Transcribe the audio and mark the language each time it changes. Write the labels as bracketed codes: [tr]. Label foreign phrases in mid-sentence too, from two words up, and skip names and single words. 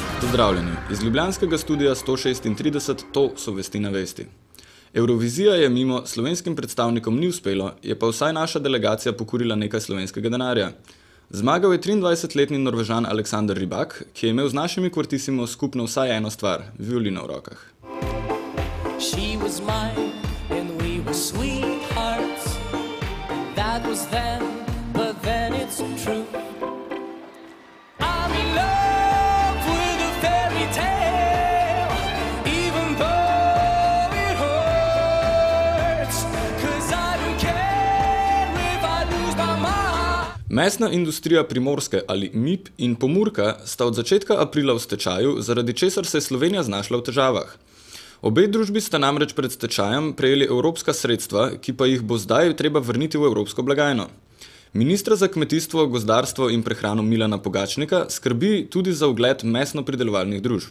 [sl] Pozdravljeni, iz ljubljanskega studia 136, to so Vesti na vesti. Eurovizija je mimo, slovenskim predstavnikom ni uspelo, je pa vsaj naša delegacija pokurila nekaj slovenskega denarja. Zmagal je 23-letni Norvežan Aleksander Rybak, ki je imel z našimi Kvartissimo skupno vsaj eno stvar, violino v rokah. [en] She was mine and we were sweethearts. That was then, but then it's true. I'm in love with a fairy tale, even though it hurts, 'cause I don't care if I lose my mind. [sl] Mesna industrija Primorske ali MIP in Pomurka sta od začetka aprila v stečaju, zaradi česar se je Slovenija znašla v težavah. Obe družbi sta namreč pred stečajem prejeli evropska sredstva, ki pa jih bo zdaj treba vrniti v evropsko blagajno. Ministra za kmetijstvo, gozdarstvo in prehrano Milana Pogačnika skrbi tudi za ugled mesno-pridelovalnih družb.